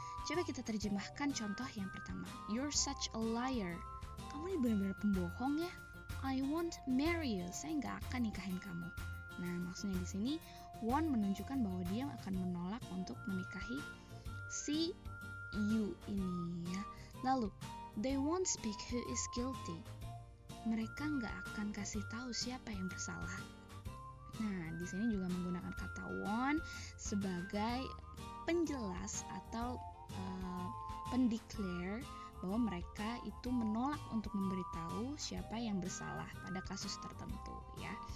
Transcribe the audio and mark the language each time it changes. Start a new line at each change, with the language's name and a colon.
Indonesian: Coba kita terjemahkan contoh yang pertama.
English: You're such a liar.
Indonesian: Kamu ini benar-benar pembohong ya.
English: I won't marry you.
Indonesian: Saya nggak akan nikahin kamu. Nah, maksudnya di sini won't menunjukkan bahwa dia akan menolak untuk menikahi si you ini ya. Lalu,
English: they won't speak who is guilty.
Indonesian: Mereka nggak akan kasih tahu siapa yang bersalah. Nah, di sini juga menggunakan kata won't sebagai penjelas atau pendeclare bahwa mereka itu menolak untuk memberitahu siapa yang bersalah pada kasus tertentu ya.